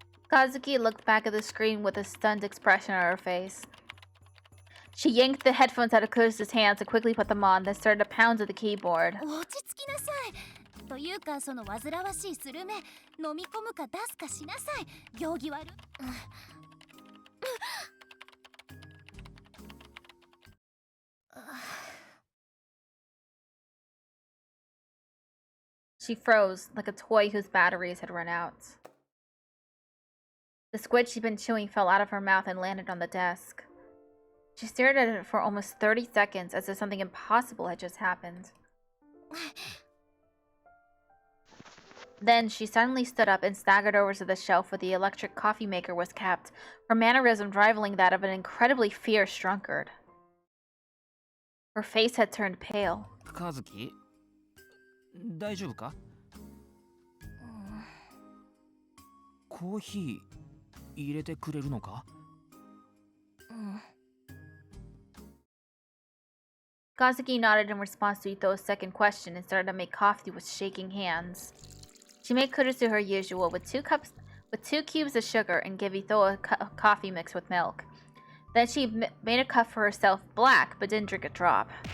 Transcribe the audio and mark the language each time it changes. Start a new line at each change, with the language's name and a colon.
English: Kazuki looked back at the screen with a stunned expression on her face. She yanked the headphones out of Kurusu's hands and quickly put them on, then started to pound at the keyboard.
Japanese: 落ち着きなさい。というかその煩わしいスルメ飲み込むか出すかしなさい。行儀悪。
English: She froze, like a toy whose batteries had run out. The squid she'd been chewing fell out of her mouth and landed on the desk. She stared at it for almost 30 seconds as if something impossible had just happened. Then she suddenly stood up and staggered over to the shelf where the electric coffee maker was kept, her mannerism rivaling that of an incredibly fierce drunkard. Her face had turned pale.
Japanese: カズキ、大丈夫か？コーヒー入れてくれるのか？
English: Kazuki nodded in response to Ito's second question and started to make coffee with shaking hands. She made Kurusu her usual with 2 cubes of sugar and gave Ito a coffee mix with milk. Then she made a cup for herself black, but didn't drink a drop.